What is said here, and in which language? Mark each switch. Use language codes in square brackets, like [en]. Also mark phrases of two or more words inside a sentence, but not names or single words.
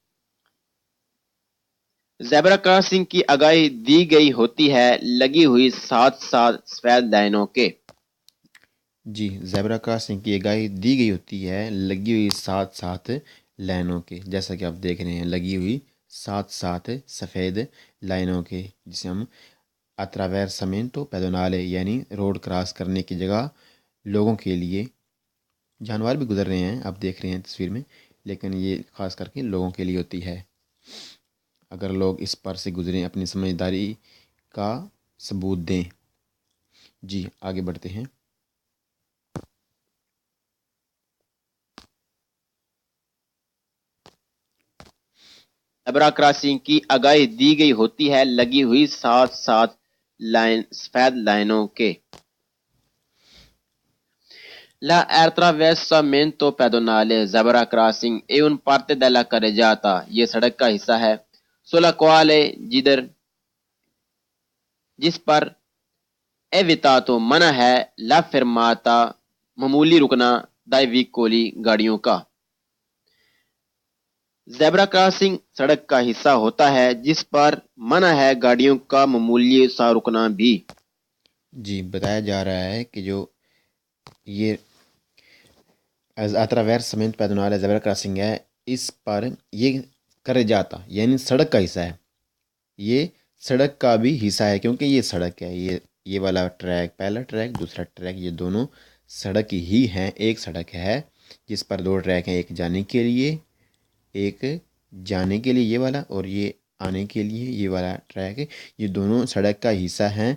[en] zebra crossing [ur] کی آگاہی دی گئی ہوتی ہے لگی ہوئی ساتھ ساتھ سفید لائنوں کے۔ جی، [en] zebra crossing [ur] کی آگاہی دی گئی ہوتی ہے لگی ہوئی ساتھ ساتھ لائنوں کے، جیسا کہ آپ دیکھ رہے ہیں لگی ہوئی ساتھ ساتھ سفید لائنوں کے، جسے ہم [it] attraversamento pedonale [ur] یعنی [en] road cross [ur] کرنے کی جگہ لوگوں کے لیے، جانور بھی گزر رہے ہیں آپ دیکھ رہے ہیں تصویر میں، لیکن یہ خاص کر کے لوگوں کے لیے ہوتی ہے۔ اگر لوگ اس پر سے گزریں اپنی سمجھداری کا ثبوت دیں۔ جی آگے بڑھتے ہیں۔ [en] zebra crossing [ur] کی آگاہی دی گئی ہوتی ہے لگی ہوئی ساتھ ساتھ سفید لائنوں کے۔ [it] L'attraversamento pedonale [en] zebra crossing [it] è un parte della carreggiata، [ur] یہ سڑک کا حصہ ہے، [it] sulla quale [ur] جس پر evitato منع ہے [it] la fermata [ur] معمولی رکنا [it] dai veicoli [ur] گاڑیوں کا۔ [en] zebra crossing [ur] سڑک کا حصہ ہوتا ہے جس پر منع ہے گاڑیوں کا معمولی سا رکنا بھی۔ جی بتایا جا رہا ہے کہ جو یہ [it] attraversamento pedonale [en] zebra crossing [ur] ہے، اس پر یہ کرے جاتا یعنی سڑک کا حصہ ہے، یہ سڑک کا بھی حصہ ہے کیونکہ یہ سڑک ہے، یہ والا ٹریک، پہلا ٹریک دوسرا ٹریک، یہ دونوں سڑک ہی ہیں، ایک سڑک ہے جس پر دو ٹریک ہیں، ایک جانے کے لیے یہ والا، اور یہ آنے کے لیے یہ والا ٹریک، یہ دونوں سڑک کا حصہ ہیں۔